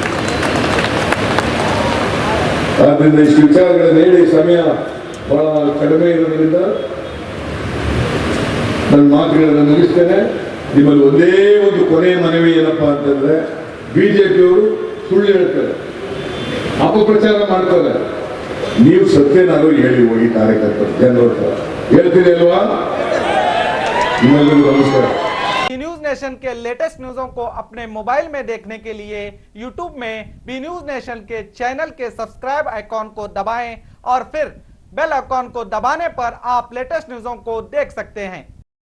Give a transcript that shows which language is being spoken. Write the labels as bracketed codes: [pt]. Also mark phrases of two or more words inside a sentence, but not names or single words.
[kn] ಆದ್ರಿಂದ ಇಷ್ಟು ವಿಚಾರಗಳನ್ನು ಹೇಳಿ ಸಮಯ ಬಹಳ ಕಡಿಮೆ ಇರೋದ್ರಿಂದ ನನ್ನ ಮಾತುಗಳನ್ನು ಮುಗಿಸ್ತೇನೆ. ನಿಮ್ಮಲ್ಲಿ ಒಂದೇ ಒಂದು ಕೊನೆಯ ಮನವಿ ಏನಪ್ಪಾ ಅಂತಂದ್ರೆ, ಬಿಜೆಪಿಯವರು ಸುಳ್ಳು ಹೇಳ್ತಾರೆ, ಅಪಪ್ರಚಾರ ಮಾಡ್ತಾರೆ. ನೀವು ಸತ್ಯನಾರು ಹೇಳಿ ಹೋಗಿ ಕಾರ್ಯಕರ್ತರು ಜನರ ಹತ್ರ ಹೇಳ್ತೀರಿ ಅಲ್ವಾ? ನಿಮ್ಮೆಲ್ಲರಿಗೂ ನಮಸ್ಕಾರ. [hi] न्यूज नेशन के लेटेस्ट न्यूज़ों को अपने मोबाइल में देखने के लिए YouTube में बी न्यूज नेशन के चैनल के सब्सक्राइब आइकॉन को दबाएं और फिर बेल आइकॉन को दबाने पर आप लेटेस्ट न्यूज़ों को देख सकते हैं।